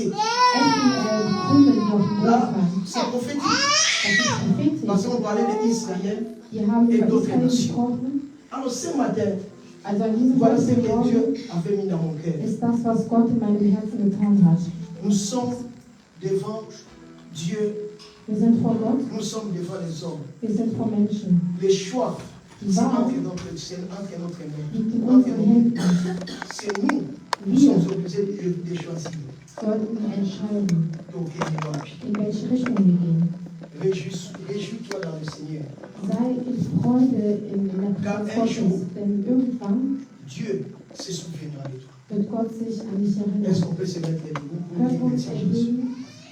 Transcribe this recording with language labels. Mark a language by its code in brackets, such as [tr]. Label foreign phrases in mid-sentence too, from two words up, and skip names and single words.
[de] essen Krümel, die auf dem [fr] Là, [de] Brot waren. [fr] c'est prophétique. [de] Das ist prophetisch. [fr] Parce qu'on parlait d'Israël. [de] Die haben [fr] Et [de] über [fr] d'autres [de] Israel [fr] nations. [de] gesprochen. [fr] Alors ce matin, [de] Also an diesem [fr] voilà ce que [de] Morgen [fr] Dieu avait mis dans mon cœur. [de] ist das, was Gott in meinem Herzen getan hat. [fr] Nous sommes devant Dieu, [de] Wir sind vor Gott, [fr] nous sommes devant les hommes. [de] wir sind vor Menschen. [fr] Les choix, [de] Die [fr] c'est [de] Wahl [fr] entre notre main. [de] liegt in [fr] Entre [de] unseren [fr] nos- [de] Händen. [fr] C'est nous, nous [de] Wir [fr] sommes obligés de choisir. [de] sollten entscheiden, [fr] Donc, [de] in welche Richtung wir gehen. [fr] réjouis-toi dans le Seigneur. [de] Sei in Freude in der Präsenz Gottes, denn irgendwann [fr] Dieu se souviendra de toi. [de] wird Gott sich an dich [fr] Est-ce [de] erinnern. [fr] qu'on peut se mettre debout pour [de] Können [fr] dire [de] wir uns [fr] merci à Jésus? [de] erheben